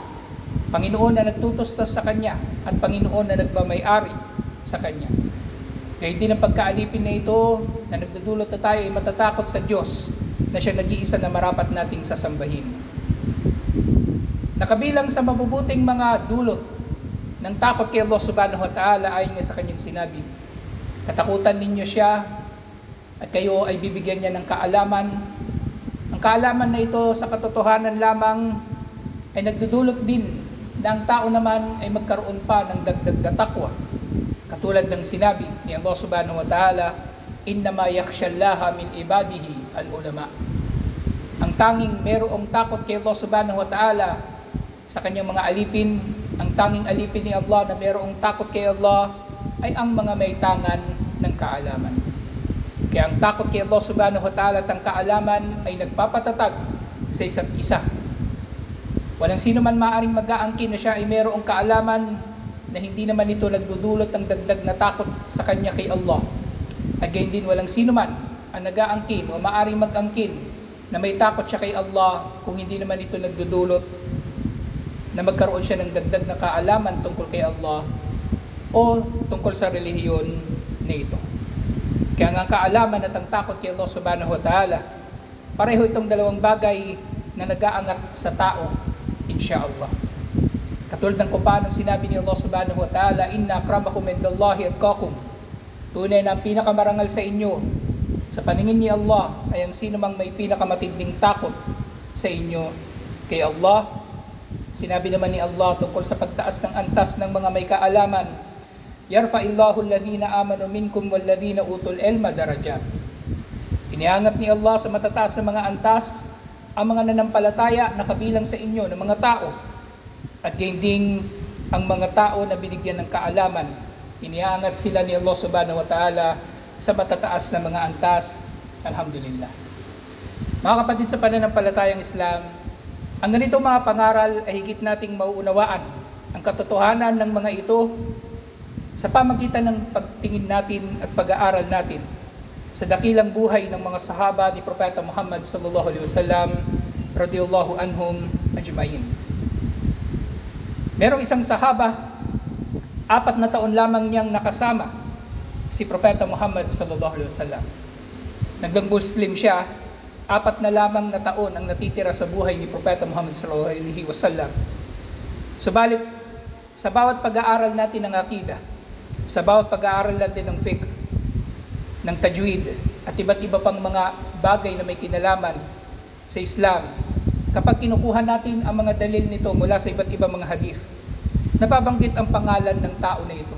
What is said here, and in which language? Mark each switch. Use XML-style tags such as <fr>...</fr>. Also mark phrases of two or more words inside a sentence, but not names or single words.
<tl>Panginoon na nagtutustos sa kanya at Panginoon na nagmamay-ari sa kanya. Kaya din ang pagkaalipin na ito na nagdudulot na tayo ay matatakot sa Diyos na siya nag-iisa na marapat nating sasambahin. Nakabilang sa mabubuting mga dulot ng takot kay Allah</tl> <ar>سبحانه وتعالى</ar> <tl>ayon nga sa kanyang sinabi, katakutan ninyo siya at kayo ay bibigyan niya ng kaalaman. Ang kaalaman na ito sa katotohanan lamang ay nagdudulot din na ang tao naman ay magkaroon pa ng dagdag na takwa. Katulad ng sinabi ni Allah</tl> <ar>سبحانه وتعالى, إنما يخشى الله من عباده العلماء.</ar> <tl>Ang tanging merong takot kay Allah</tl> <ar>سبحانه وتعالى</ar> <tl>sa kanyang mga alipin, ang tanging alipin ni Allah na merong takot kay Allah ay ang mga may tangan ng kaalaman. Kaya ang takot kay Allah</tl> <ar>سبحانه وتعالى</ar> <tl>at ang kaalaman ay nagpapatatag sa isa't isa. Walang sino man maaaring mag-aangkin na siya ay merong kaalaman na hindi naman ito nagdudulot ng dagdag na takot sa kanya kay Allah. At gayon din walang sino man ang nag-aangkin o maaaring mag-angkin na may takot siya kay Allah kung hindi naman ito nagdudulot na magkaroon siya ng dagdag na kaalaman tungkol kay Allah o tungkol sa relihiyon na ito. Kaya ang kaalaman at ang takot kay Allah</tl> <ar>سبحانه وتعالى,</ar> <tl>pareho itong dalawang bagay na nag-aangat sa tao, insyaallah. Katulad ng kung paano sinabi ni Allah</tl> <ar>سبحانه وتعالى, إن أكرمكم عند الله أتقاكم.</ar> <tl>Tunay na ang pinakamarangal sa inyo sa paningin ni Allah ay ang sino mang may pinakamatinding takot sa inyo kay Allah. Sinabi naman ni Allah tungkol sa pagtaas ng antas ng mga may kaalaman,</tl> <ar>يرفع الله الذين آمنوا منكم والذين أوتوا العلم درجات.</ar> <tl>Iniangat ni Allah sa matataas na mga antas ang mga nanampalataya na kabilang sa inyo ng mga tao. At gayon din ang mga tao na binigyan ng kaalaman. Iniangat sila ni Allah</tl> <ar>سبحانه وتعالى</ar> <tl>sa matataas na mga antas. Alhamdulillah. Mga kapatid sa pananampalatayang Islam, ang ganitong mga pangaral ay higit nating mauunawaan ang katotohanan ng mga ito sa pamagitan ng pagtingin natin at pag-aaral natin sa dakilang buhay ng mga sahaba ni Propeta Muhammad</tl> <ar>صلى الله عليه وسلم رضي الله عنهم أجمعين.</ar> <tl>Merong isang sahaba, 4 na taon lamang niyang nakasama si Propeta Muhammad</tl> <ar>صلى الله عليه وسلم.</ar> <tl>Naging Muslim siya, 4 na lamang na taon ang natitira sa buhay ni Propeta Muhammad</tl> <ar>صلى الله عليه وسلم.</ar> <tl>Subalit, sa bawat pag-aaral natin ng akida, sa bawat pag-aaral natin ng fiqh, ng tajwid, at iba't iba pang mga bagay na may kinalaman sa Islam, kapag kinukuha natin ang mga dalil nito mula sa iba't ibang mga hadith, nababanggit ang pangalan ng tao na ito.</tl>